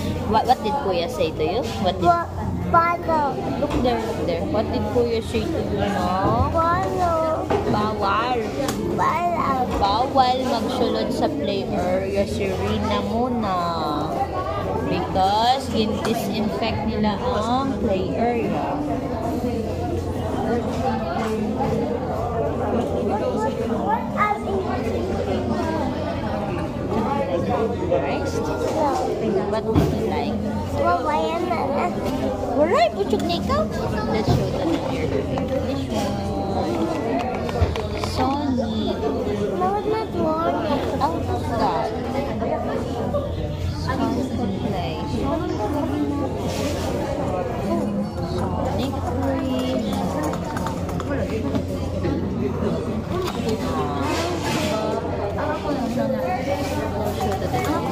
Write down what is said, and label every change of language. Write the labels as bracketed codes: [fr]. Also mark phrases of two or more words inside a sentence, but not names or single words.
[en] What did Kuya say to you? What did... Follow. Look there, look there. What did Kuya say to you, no? Follow. Bawal. Follow. [hil] Bawal magsulod sa [en] play area [hil] si Rina muna. Because gin-disinfect nila ang [en] play area. Rice? What do you like? Alright, [hil] puchuk na ikaw. [en] Let's show them here. This one. Sonic. No, it's not long. Oh, what's that? Sonic play. Sonic 3.